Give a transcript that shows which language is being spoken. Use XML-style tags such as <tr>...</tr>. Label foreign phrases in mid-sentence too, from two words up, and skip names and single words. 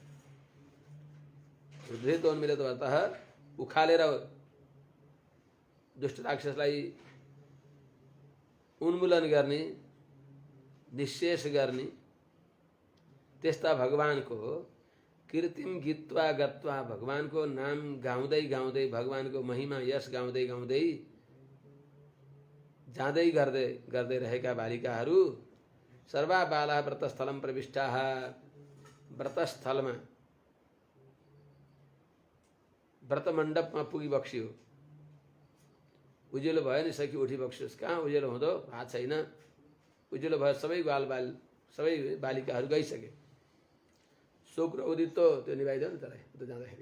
<sa>उद्धृत उन्मूलितवतः</sa> <ne>उखालेर दुष्ट राक्षसलाई उन्मूलन गर्ने, निःशेष गर्ने। त्यस्ता भगवानको</ne> <sa>कीर्तिम गीत्वा गत्वा</sa> <ne>भगवानको नाम गाउँदै गाउँदै भगवानको महिमा यश गाउँदै गाउँदै जाँदै गर्दै गर्दै रहेका बालिकाहरू</ne> <sa>सर्वा बाला व्रतस्थलम प्रविष्टाः।</sa> <ne>व्रतस्थलमा व्रत मण्डपमा पुगिबक्सियो। उज्यालो भयो नि सखी उठी बक्सियोस्। कहाँ उज्यालो हुँदो भएको छैन। उज्यालो भयो, सबै बालिकाहरू गइसके।</ne> <sa>शुक्र उदितो,</sa> <ne>त्यो निभाइदेऊ नि तलाई उता जाँदाखेरि।</ne>